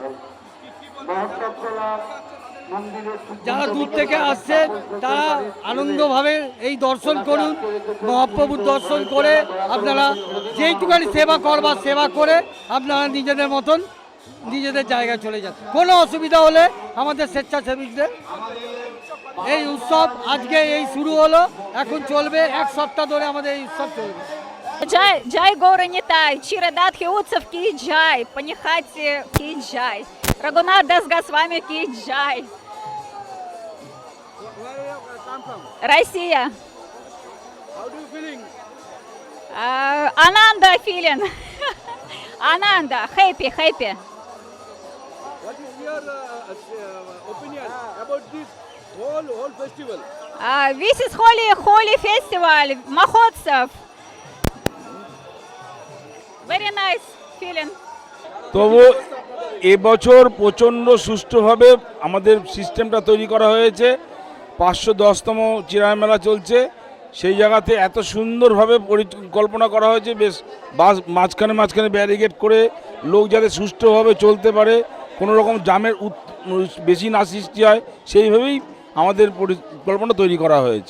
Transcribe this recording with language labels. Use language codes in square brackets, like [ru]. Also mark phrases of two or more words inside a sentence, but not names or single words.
[bn] যারা দূর থেকে আসছে তারা আনন্দভাবে এই দর্শন করুন, মহাপ্রভুর দর্শন করে আপনারা যেইটুখানি সেবা করবার সেবা করে আপনারা নিজেদের মতন নিজেদের জায়গায় চলে যান। কোনো অসুবিধা হলে আমাদের স্বেচ্ছাসেবীদের এই উৎসব আজকে এই শুরু হলো, এখন চলবে 1 সপ্তাহ ধরে আমাদের এই উৎসব চলবে। জয়, জয় গোরা নিতাই, চিরাদাত হিউৎসেভ কি জয়, পানিহাটি কি জয়, রঘুনাথ দাস গোস্বামী কি জয়. Россия. [en] How do you feeling? Ananda feeling. Ananda, happy. What is your opinion about this whole festival? This is holy festival, Mahotsav. Very nice feeling. [bn] তবু এবছর প্রচণ্ড সুষ্ঠুভাবে আমাদের সিস্টেমটা তৈরি করা হয়েছে। 510তম চিরায় মেলা চলছে, সেই জায়গাতে এত সুন্দরভাবে পরিকল্পনা করা হয়েছে। বেশ মাঝখানে ব্যারিকেড করে লোক যাতে সুষ্ঠুভাবে চলতে পারে, কোনো রকম জামের বেশি না সৃষ্টি হয়, সেইভাবেই আমাদের পরিকল্পনা তৈরি করা হয়েছে।